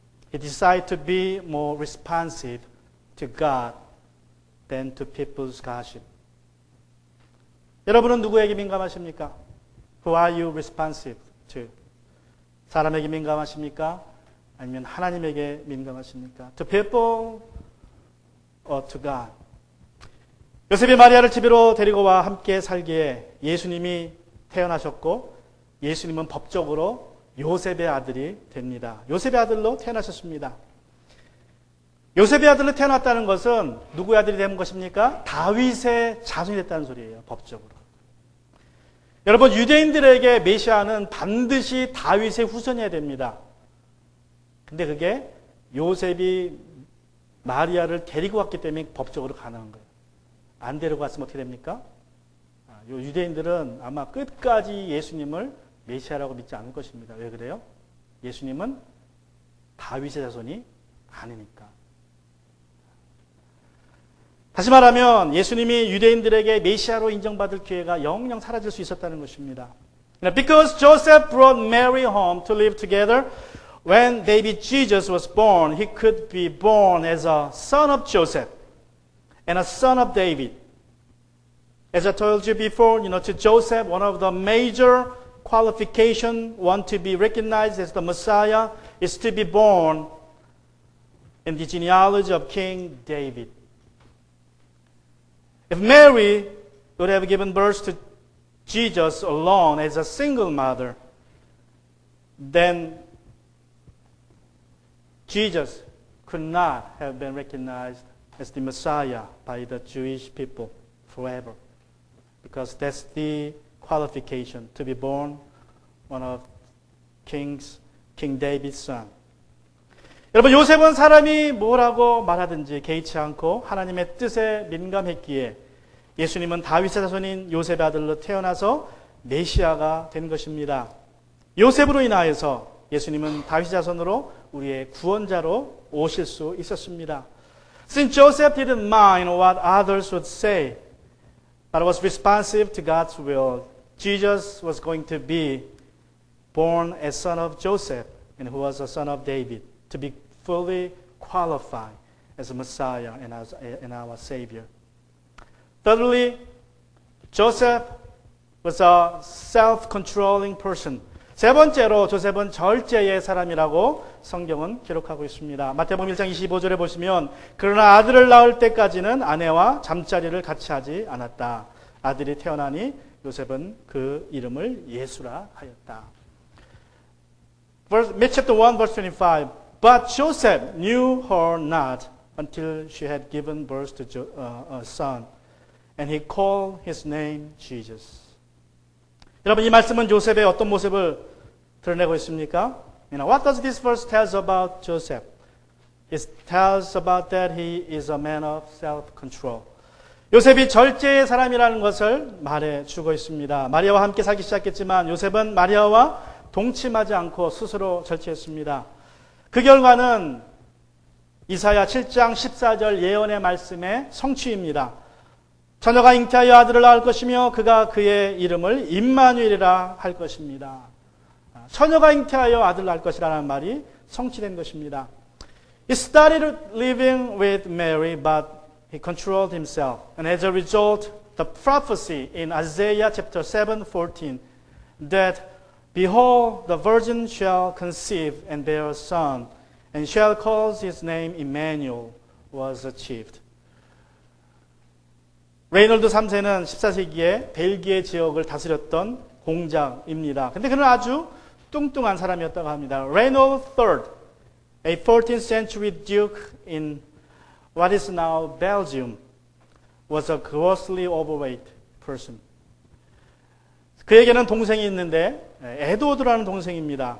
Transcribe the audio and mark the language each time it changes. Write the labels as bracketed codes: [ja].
[en] He decided to be more responsive to God than to people's gossip. [ko] 여러분은 누구에게 민감하십니까? [en] Who are you responsive to? [ko] 사람에게 민감하십니까? 아니면 하나님에게 민감하십니까? [en] To people or to God? [ko] 요셉이 마리아를 집으로 데리고 와 함께 살기에 예수님이 태어나셨고 예수님은 법적으로 요셉의 아들이 됩니다. 요셉의 아들로 태어나셨습니다. 요셉의 아들로 태어났다는 것은 누구의 아들이 된 것입니까? 다윗의 자손이 됐다는 소리예요. 법적으로. 여러분, 유대인들에게 메시아는 반드시 다윗의 후손이어야 됩니다. 근데 그게 요셉이 마리아를 데리고 왔기 때문에 법적으로 가능한 거예요. 안 데리고 왔으면 어떻게 됩니까? 유대인들은 아마 끝까지 예수님을 메시아라고 믿지 않을 것입니다. 왜 그래요? 예수님은 다윗의 자손이 아니니까. 다시 말하면 예수님이 유대인들에게 메시아로 인정받을 기회가 영영 사라질 수 있었다는 것입니다. [en] Because Joseph brought Mary home to live together, when baby Jesus was born, he could be born as a son of Joseph and a son of David. As I told you before, to Joseph, one of the major qualifications, one to be recognized as the Messiah, is to be born in the genealogy of King David. If Mary would have given birth to Jesus alone as a single mother, then Jesus could not have been recognized as the Messiah by the Jewish people forever. Because that's the qualification, to be born one of King David's son. [ko] 여러분, 요셉은 사람이 뭐라고 말하든지 개의치 않고 하나님의 뜻에 민감했기에 예수님은 다윗의 자손인 요셉의 아들로 태어나서 메시아가 된 것입니다. 요셉으로 인하여서 예수님은 다윗의 자손으로 우리의 구원자로 오실 수 있었습니다. [en] Since Joseph didn't mind what others would say, but was responsive to God's will, Jesus was going to be born as son of Joseph, and who was a son of David, to be fully qualified as a Messiah and our Savior. Thirdly, Joseph was a self-controlling person. [ko] 세 번째로 조셉은 절제의 사람이라고 성경은 기록하고 있습니다. 마태복음 1장 25절에 보시면 그러나 아들을 낳을 때까지는 아내와 잠자리를 같이 하지 않았다. 아들이 태어나니 요셉은 그 이름을 예수라 하였다. [en] Chapter 1 verse 25. But Joseph knew her not until she had given birth to a son, and he called his name Jesus. [ko] 여러분, 이 말씀은 요셉의 어떤 모습을 드러내고 있습니까? [en] What does this verse tell us about Joseph? It tells about that he is a man of self-control. [ko] 요셉이 절제의 사람이라는 것을 말해주고 있습니다. 마리아와 함께 살기 시작했지만 요셉은 마리아와 동침하지 않고 스스로 절제했습니다. 그 결과는 이사야 7장 14절 예언의 말씀의 성취입니다. 처녀가 잉태하여 아들을 낳을 것이며 그가 그의 이름을 임마누엘이라 할 것입니다. 처녀가 잉태하여 아들을 낳을 것이라는 말이 성취된 것입니다. [en] He started living with Mary, but he controlled himself. And as a result, the prophecy in Isaiah chapter 7:14 that behold, the virgin shall conceive and bear a son, and shall call his name Emmanuel, was achieved. [ko] 레이놀드 3세는 14세기에 벨기에 지역을 다스렸던 공작입니다. 근데 그는 아주 뚱뚱한 사람이었다고 합니다. [en] Reynold III, a 14th century duke in what is now Belgium, was a grossly overweight person. [ko] 그에게는 동생이 있는데 에드워드라는 동생입니다.